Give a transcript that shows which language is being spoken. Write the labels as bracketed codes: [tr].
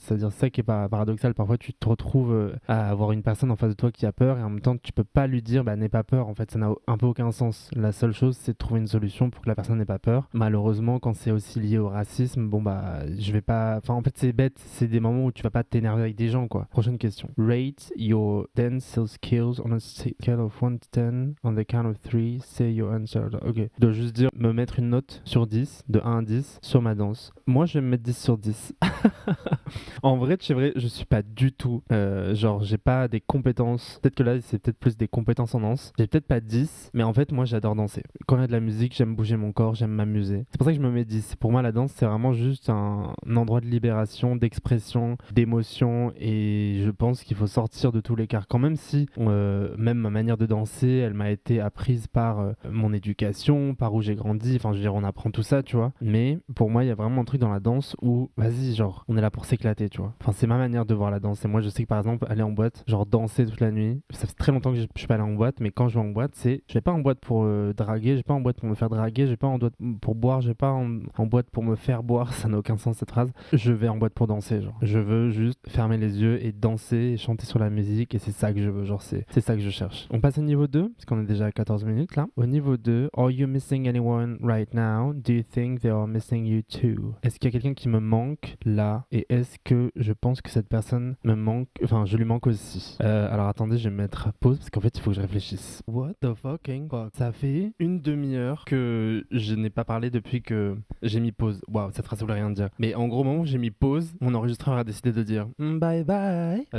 [fr] C'est-à-dire, ça qui est paradoxal. Parfois, tu te retrouves à avoir une personne en face de toi qui a peur et en même temps, tu peux pas lui dire, bah, n'aie pas peur. En fait, ça n'a un peu aucun sens. La seule chose, c'est de trouver une solution pour que la personne n'ait pas peur. Malheureusement, quand c'est aussi lié au racisme, bon, bah, je vais pas. Enfin, en fait, c'est bête. C'est des moments où tu vas pas t'énerver avec des gens, quoi. Prochaine question. [en] Rate your dance skills on a scale of 1 to 10. On the count of 3, say your answer. Ok. [fr] Je dois juste dire, me mettre une note sur 10, de 1 à 10, sur ma danse. Moi, je vais me mettre 10 sur 10. En vrai, c'est vrai, je suis pas du tout. Genre, j'ai pas des compétences. Peut-être que que là, c'est peut-être plus des compétences en danse. J'ai peut-être pas 10, mais en fait, moi, j'adore danser. Quand il y a de la musique, j'aime bouger mon corps, j'aime m'amuser. C'est pour ça que je me mets 10. Pour moi, la danse, c'est vraiment juste un endroit de libération, d'expression, d'émotion, et je pense qu'il faut sortir de tous les carcans. Même si, même ma manière de danser, elle m'a été apprise par mon éducation, par où j'ai grandi. Enfin, je veux dire, on apprend tout ça, tu vois. Mais pour moi, il y a vraiment un truc dans la danse où, vas-y, genre, on est là pour s'éclater, tu vois. Enfin, c'est ma manière de voir la danse. Et moi, je sais que par exemple, aller en boîte, genre danser toute la nuit, ça fait très longtemps que je suis pas allé en boîte, mais quand je vais en boîte, je vais pas en boîte pour draguer, je vais pas en boîte pour me faire draguer, je vais pas en boîte pour boire, je vais pas en boîte pour me faire boire, ça n'a aucun sens cette phrase. Je vais en boîte pour danser, genre. Je veux juste fermer les yeux et danser et chanter sur la musique, et c'est ça que je veux, genre, c'est ça que je cherche. On passe au niveau 2, parce qu'on est déjà à 14 minutes là. Au niveau 2, [en] are you missing anyone right now? Do you think they are missing you too? [fr] Est-ce qu'il y a quelqu'un qui me manque là? Et est-ce que je pense que cette personne me manque, enfin, je lui manque aussi? Alors attendez, je vais mettre pause parce qu'en fait, il faut que je réfléchisse. [en] What the fucking fuck? [fr] Ça fait une demi-heure que je n'ai pas parlé depuis que j'ai mis pause. Waouh, cette phrase voulait rien dire. Mais en gros, au moment où j'ai mis pause, mon enregistreur a décidé de dire bye bye.